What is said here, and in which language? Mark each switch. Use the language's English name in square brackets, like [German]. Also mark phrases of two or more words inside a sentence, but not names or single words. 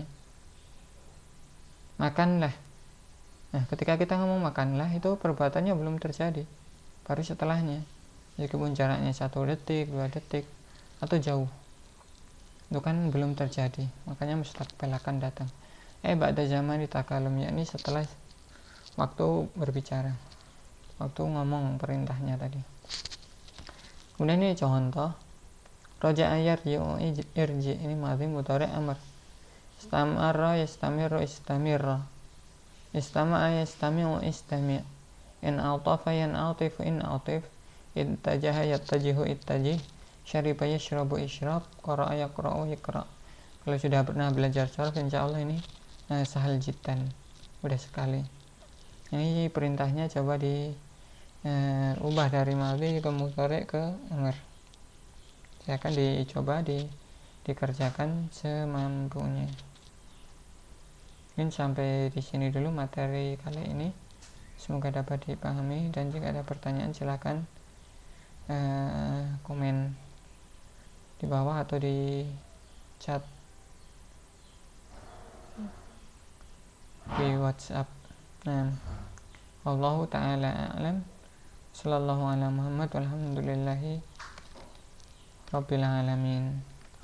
[Indonesian] Makanlah, nah ketika kita ngomong makanlah itu perbuatannya belum terjadi, baru setelahnya, meskipun jaraknya 1 detik 2 detik atau jauh, itu kan belum terjadi, makanya mustaqbal akan datang. [Arabic] بعد زمن التكلم, [Indonesian] yakni setelah waktu berbicara, waktu ngomong perintahnya tadi. Kemudian ini contoh, [Arabic] رجع يرجع ارجع, [Indonesian] ini [Arabic] ماضي مضارع أمر. استمر يستمر استمر، استمع يستمع استمع، انعطف ينعطف انعطف، اتجه يتجه اتجه، شرب يشرب اشرب، قرأ يقرأ اقرأ'. [Indonesian] Kalau sudah pernah belajar sharaf, insyaallah ini [Arabic] سهل جدا, [Indonesian] mudah sekali. Ini perintahnya coba diubah dari madhi ke mudhari ke amr. Silakan dicoba dikerjakan semampunya. Mungkin sampai di sini dulu materi kali ini, semoga dapat dipahami, dan jika ada pertanyaan silakan komen di bawah atau di chat di WhatsApp. Nah, [Arabic] والله تعالى أعلم. صلى الله على محمد والحمد لله رب العالمين.